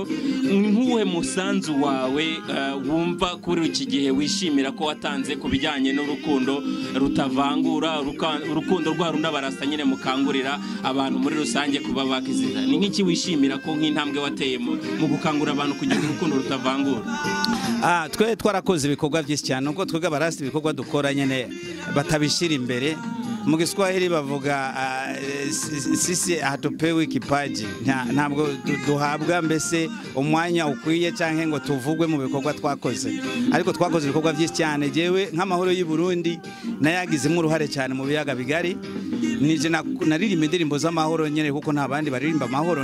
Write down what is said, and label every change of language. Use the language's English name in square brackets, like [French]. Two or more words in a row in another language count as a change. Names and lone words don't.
[Rundi] Nkuwe musanzu wawe wumva kuri iki gihe wishimira ko watanze kubijyanye n'urukundo rutavangura urukundo rwa runda barasta nyine mukangurira abantu muri rusange kuba bakiziza? Ni nk'iki wishimira ko nk'intambwe wateye mu gukangura abantu kugira urukundo rutavangura? Twe twarakoze ibikorwa byinshi cyane uko twega barasta ibikorwa dukora nyene batabishira imbere. Mu Giswahili bavuga [Swahili] sisi hatupewe kipaji, [Rundi] ntabwo duhabwa mbese umwanya ukwiye canke ngo tuvugwe mu bikorwa twakoze, ariko twakoze ibikorwa byinshi cyane. Jewe nk'amahoro y'u Burundi nayagizemo uruhare cyane mu biyaga bigari. Nije naririmba indirimbo z'amahoro nyene kuko nta bandi baririmba amahoro.